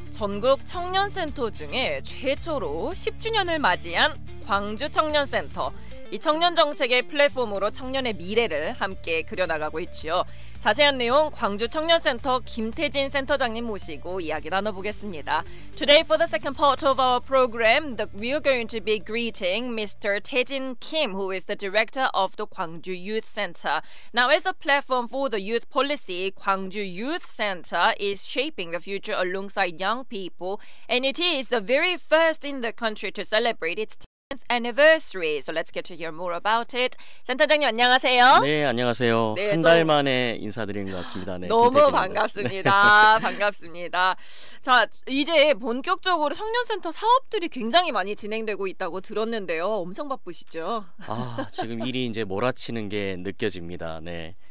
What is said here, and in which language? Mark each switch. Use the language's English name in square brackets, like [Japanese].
[Korean] 전국 청년센터 중에 최초로 10주년을 맞이한 광주 청년센터. 이 청년 정책의 플랫폼으로 청년의 미래를 함께 그려나가고 있지요. 자세한 내용 광주 청년센터 김태진 센터장님 모시고 이야기 나눠보겠습니다. [English] Today for the second part of our program, we are going to be greeting Mr. Tae-jin Kim, who is the director of the Gwangju Youth Center. Now, as a platform for the youth policy, Gwangju Youth Center is shaping the future alongside young people, and it is the very first in the country to celebrate its 10th anniversary. So let's get to hear more about it. [Korean] 센터장님 안녕하세요. 네, 안녕하세요. 네, 한 달 만에 인사드리는 것 같습니다. 네, 너무 김태진입니다. 반갑습니다. 반갑습니다. 자, 이제 본격적으로 청년센터 사업들이 굉장히 많이 진행되고 있다고 들었는데요. 엄청 바쁘시죠? 아, 지금 일이 이제 몰아치는 게 느껴집니다. 네.